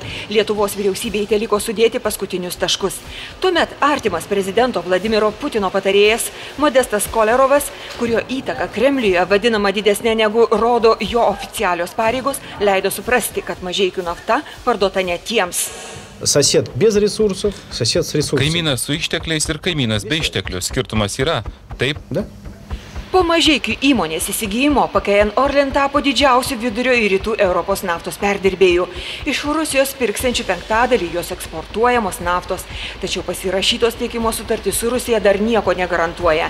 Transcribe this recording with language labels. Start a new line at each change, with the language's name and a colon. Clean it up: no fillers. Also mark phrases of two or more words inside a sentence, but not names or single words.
Lithuanian: Lietuvos vyriausybei teliko sudėti paskutinius taškus. Tuomet artimas prezidento Vladimiro Putino patarėjas Modestas Kolerovas, kurio įtaka Kremliuje vadinama didesnė negu rodo jo oficialios pareigos, leido suprasti, kad Mažeikių nafta parduota ne tiems.
Russian: Сосед без ресурсов, сосед с ресурсами.
Lithuanian: Kaimynas su ištekliais ir kaimynas be išteklių. Skirtumas yra, taip?
Russian: Да.
Lithuanian: Po Mažeikių įmonės įsigijimo PKN Orlen tapo didžiausiu vidurio ir rytų Europos naftos perdirbėjų. Iš Rusijos pirksiančių 1/5 jos eksportuojamos naftos. Tačiau pasirašytos tiekimo sutartys su Rusija dar nieko negarantuoja.